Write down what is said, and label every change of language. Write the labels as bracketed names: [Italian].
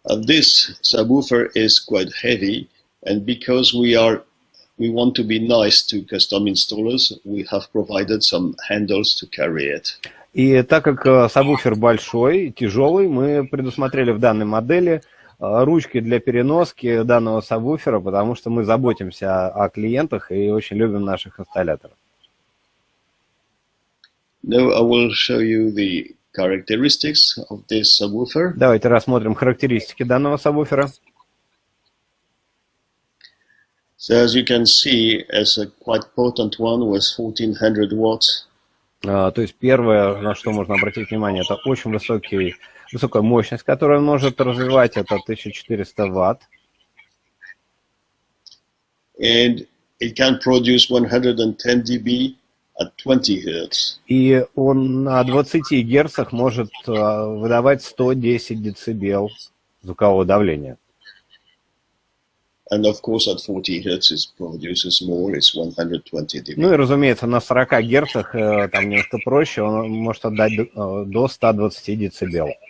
[English] This subwoofer is quite heavy, and because we want to be nice to custom installers, we have provided some handles to carry it. [Russian] И так как сабвуфер большой, тяжелый, мы предусмотрели в данной модели ручки для переноски данного сабвуфера, потому что мы заботимся о клиентах и очень любим наших инсталляторов. [English] Now I will show you the characteristics of this subwoofer. [Russian] Давайте рассмотрим характеристики данного сабвуфера. [English] So as you can see, it's a quite potent one with 1400 watts. [Russian] То есть первое, на что можно обратить внимание, это очень высокая мощность, которую он может развивать, это 1400 ватт. [English] And it can produce 110 dB at 20 Hz. [Russian] И он на 20 герцах может выдавать 110 децибел звукового давления. [English] And of course at 40 Hz it produces more, it's 120 dB. [Russian] Ну и, разумеется, на 40 герцах, там немножко проще, он может отдать до 120 децибел.